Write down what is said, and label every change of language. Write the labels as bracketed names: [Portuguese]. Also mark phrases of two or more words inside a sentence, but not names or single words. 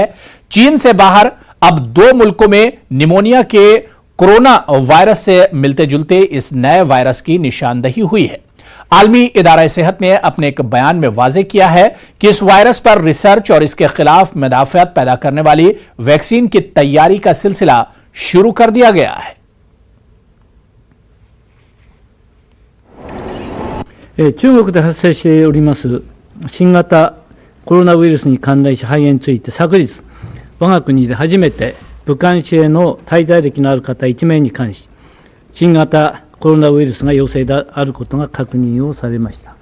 [Urdu] چین سے باہر اب 2 ملکوں میں نمونیا کے کورونا وائرس سے ملتے جلتے اس نئے وائرس کی نشاندہی ہوئی ہے. عالمی ادارہ صحت نے اپنے ایک بیان میں واضح کیا ہے کہ اس وائرس پر ریسرچ اور اس کے خلاف مدافعت پیدا کرنے والی ویکسین کی تیاری کا سلسلہ شروع کر دیا گیا ہے. [Japanese] 中国で発生しております新型コロナウイルスに関連し肺炎について昨日我が国で初めて武漢市への滞在歴のある方1名に関し新型コロナウイルスが陽性であることが確認をされました。